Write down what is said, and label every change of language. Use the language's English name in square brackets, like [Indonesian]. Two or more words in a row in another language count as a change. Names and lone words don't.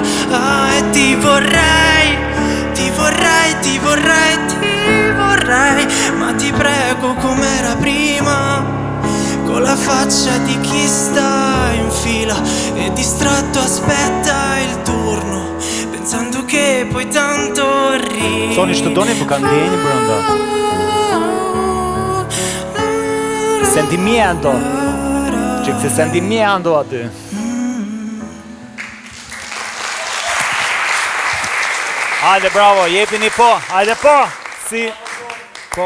[Italian] Ah, e ti vorrei, ti vorrei, ti vorrei, ti vorrei, ma ti prego com'era prima, con la faccia di chi sta in fila e distratto aspetta il turno, pensando che poi tanto ridi. [Albanian] Thoni që të doni, po ka ndjenjë brenda. Sentimiento. Që këtë sentimiento aty. Hajde, bravo, jepini po, hajde po, si, po.